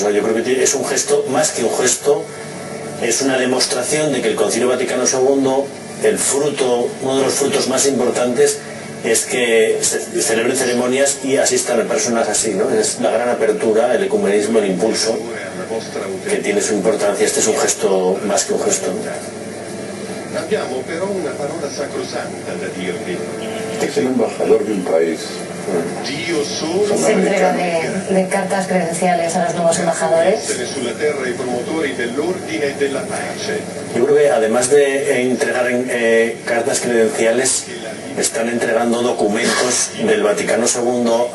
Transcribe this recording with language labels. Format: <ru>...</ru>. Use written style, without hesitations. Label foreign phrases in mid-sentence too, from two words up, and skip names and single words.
<es>Yo creo que es un gesto, más que un gesto, es una demostración de que el Concilio Vaticano II, uno de los frutos más importantes es que se celebren ceremonias y asistan a personas así, ¿no? Es la gran apertura, el ecumenismo, el impulso que tiene su importancia. Este es un gesto más que un gesto, ¿no?</es> <it>Abbiamo però una parola sacrosanta da dirvi.</it> <es>Es el embajador de un país. Se entrega de cartas credenciales a los nuevos embajadores. Yo creo que además de entregar cartas credenciales, están entregando documentos del Vaticano II a algunos.</es>